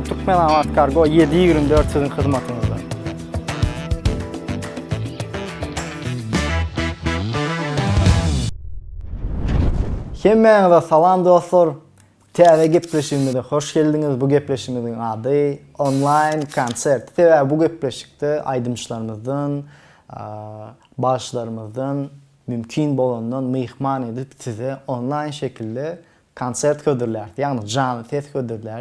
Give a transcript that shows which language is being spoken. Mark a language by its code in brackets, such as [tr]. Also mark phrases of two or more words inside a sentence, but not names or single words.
[tk] Türkmenavat Kargo 7/24 sizin hyzmatyňyzda. Hemmeňize salam dostlar. TV gepleşigine hoş geldiniz. Bu gepleşigimiň ady online konsert. TV bu gepleşikde aýdymçylarymyzdan, başlarymyzdan mümkin bolandan mehman edip size online şekilde konsert ködürler. Yani canlı ses ködürler.